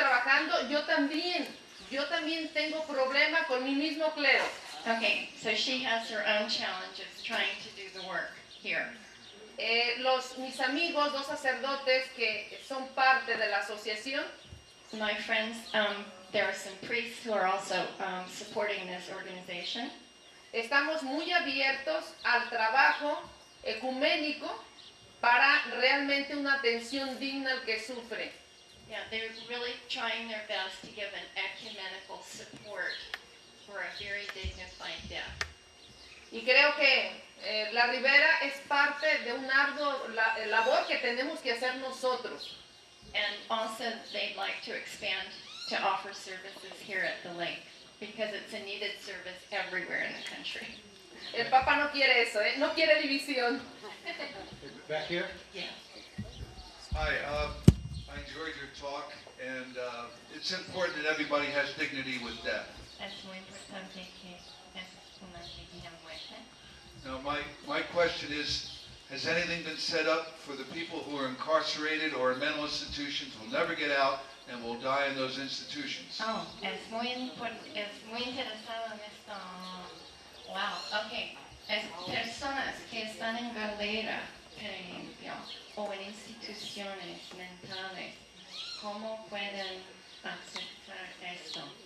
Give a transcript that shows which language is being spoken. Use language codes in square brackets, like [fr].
[es] trabajando, yo también tengo problema con mi mismo clero. [en] Okay, so she has her own challenges trying to do the work here. [es] Mis amigos, 2 sacerdotes que son parte de la asociación, [en] My friends, there are some priests who are also supporting this organization. [es] estamos muy abiertos al trabajo ecuménico para realmente una atención digna al que sufre. [en] Yeah, they're really trying their best to give an ecumenical support for a very dignified death. [es] Y creo que la Ribera es parte de un arduo labor que tenemos que hacer nosotros. [en] And also, they'd like to expand to offer services here at the lake. because it's a needed service everywhere in the country. [es] El Papa no quiere eso, ¿eh? No quiere división. [en] Back here? Yeah. Hi, I enjoyed your talk, and it's important that everybody has dignity with death. [es] Es muy importante que es una divina muerte. [en] Now, my question is, has anything been set up for the people who are incarcerated or in mental institutions, will never get out, and will die in those institutions? [es] Oh, es muy interesado en esto. [en] Wow, ok. [es] Es personas que están en galera, por ejemplo, o en instituciones mentales, ¿cómo pueden aceptar esto?